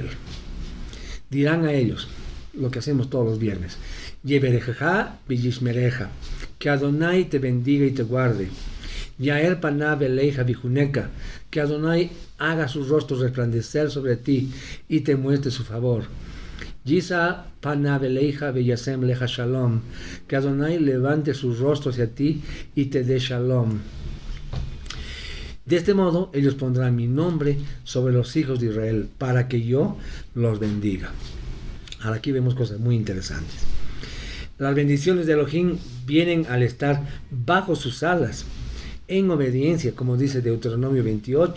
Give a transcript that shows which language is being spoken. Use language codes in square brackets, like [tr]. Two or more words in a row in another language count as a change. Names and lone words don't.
[es] Dirán a ellos, lo que hacemos todos los viernes, [he] יברכך וישמרך, [es] que Adonai te bendiga y te guarde. [he] יאר פניו אליך ויחנך, [es] que Adonai haga su rostro resplandecer sobre ti y te muestre su favor. [he] ישא פניו אליך וישם לך שלום, [es] que Adonai levante su rostro hacia ti y te dé shalom. De este modo ellos pondrán mi nombre sobre los hijos de Israel, para que yo los bendiga. Ahora aquí vemos cosas muy interesantes. Las bendiciones de Elohim vienen al estar bajo sus alas, en obediencia, como dice Deuteronomio 28.